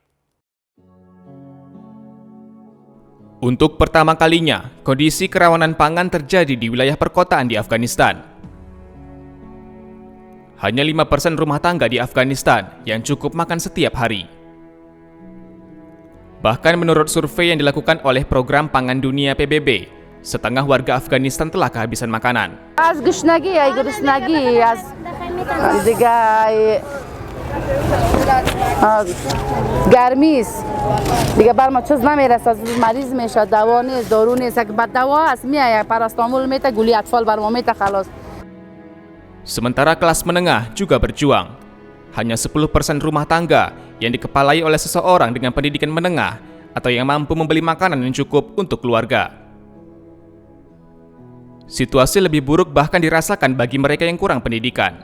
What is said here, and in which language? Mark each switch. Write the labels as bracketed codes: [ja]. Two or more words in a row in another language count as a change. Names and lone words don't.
[id] Untuk pertama kalinya, kondisi kerawanan pangan terjadi di wilayah perkotaan di Afghanistan. Hanya 5% rumah tangga di Afghanistan yang cukup makan setiap hari. Bahkan menurut survei yang dilakukan oleh Program Pangan Dunia PBB, setengah warga Afghanistan telah kehabisan makanan. [fa] گرمی است دیگه بر ما چیز نمیرسه مریض میشه دوا نیست دارو نیست اگه بد دوا است میایه پاراستامول میته گولی اطفال بر ما میته خلاص. [id] Sementara kelas menengah juga berjuang. Hanya 10% rumah tangga yang dikepalai oleh seseorang dengan pendidikan menengah atau yang mampu membeli makanan yang cukup untuk keluarga. Situasi lebih buruk bahkan dirasakan bagi mereka yang kurang pendidikan.